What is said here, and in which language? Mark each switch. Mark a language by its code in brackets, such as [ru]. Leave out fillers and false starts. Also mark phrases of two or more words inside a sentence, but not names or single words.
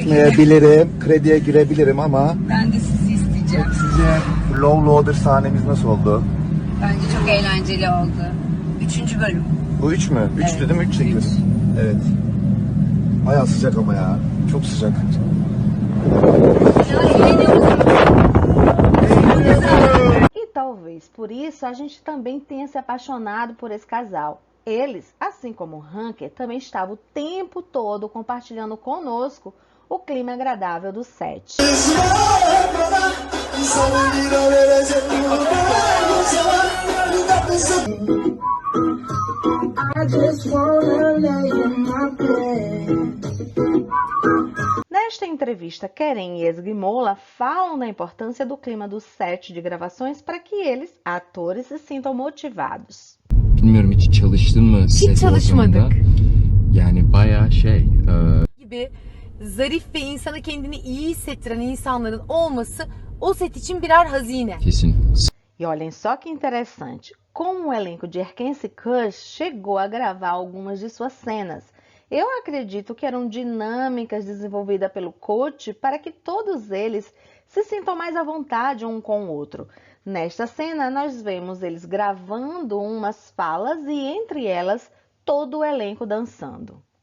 [tr] yetmeyebilirim, krediye girebilirim ama Ben de sizi isteyeceğim. sizce Love Loader sahnemiz nasıl oldu? Bence çok eğlenceli oldu. 3. bölüm. Bu 3 mü? 3 Evet, dedim 3 çekiyoruz. Evet. Bayağı sıcak ama ya. Çok sıcak. [pt] E talvez por isso a gente também tenha se apaixonado por esse casal. Eles, assim como o Ranker, também estavam o tempo todo compartilhando conosco o clima agradável do set. Nesta entrevista, Kerem e Ezgi Mola falam da importância do clima do set de gravações para que eles, atores, se sintam motivados. [tr] Bilmiyorum hiç çalıştın mı set çalışmadık. ortamında? Yani bayağı gibi zarif ve insana kendini iyi hissettiren insanların olması o set için birer hazine. kesin. [pt] E olhem só que interessante, como o elenco de Erkenci Kuş chegou a gravar algumas de suas cenas. Eu acredito que eram dinâmicas desenvolvidas pelo coach para que todos eles se sintam mais à vontade um com o outro. Nesta cena, nós vemos eles gravando umas falas e, entre elas, todo o elenco dançando.